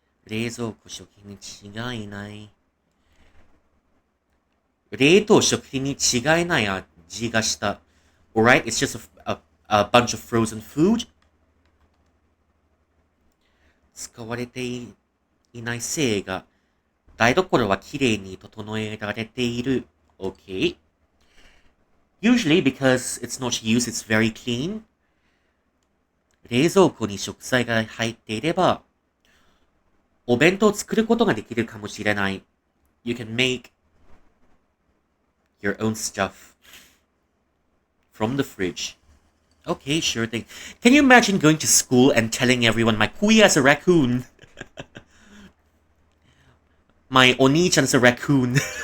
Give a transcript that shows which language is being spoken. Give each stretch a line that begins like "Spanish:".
Japanese: 冷蔵庫食品に違いない。冷凍食品に違いない味がした。
English: Alright, it's just a bunch of frozen food.
Japanese: 使われていないせいが、台所はきれいに整えられている。
English: Okay. Usually because it's not used, it's very clean.
Japanese: 冷蔵庫に食材が入っていれば、お弁当を作ることができるかもしれない。
English: You can make your own stuff from the fridge. Okay, sure thing. Can you imagine going to school and telling everyone my kuya is a raccoon? My oni-chan's a raccoon.